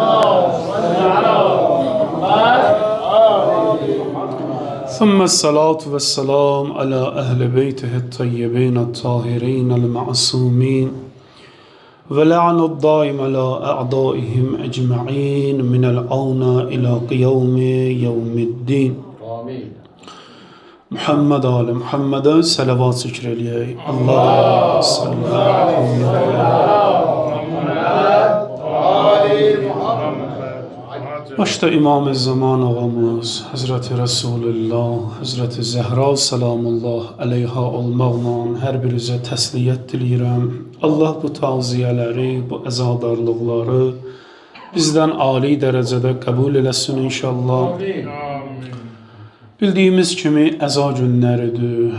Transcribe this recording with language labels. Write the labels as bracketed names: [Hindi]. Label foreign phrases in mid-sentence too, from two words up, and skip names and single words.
[Arabic] ثم الصلاة والسلام على أهل بيته الطيبين الطاهرين المعصومين ولعن الدائم على أعدائهم أجمعين من الآن إلى قيام يوم الدين. آمين. محمد آل محمد صلوات zikreyleyek. الله صلى الله [Azerbaijani] Başta İmam-ı Zaman ağamız Hazreti Resulullah, Hazreti Zehra [Arabic] سلام الله عليها [Azerbaijani] olmaqla hər birinizə təsliyyət diləyirəm. Allah bu tavziyələri, bu əzadarlıqları bizdən ali dərəcədə qəbul eləsin inşallah. Bildiyimiz kimi əza günləridir.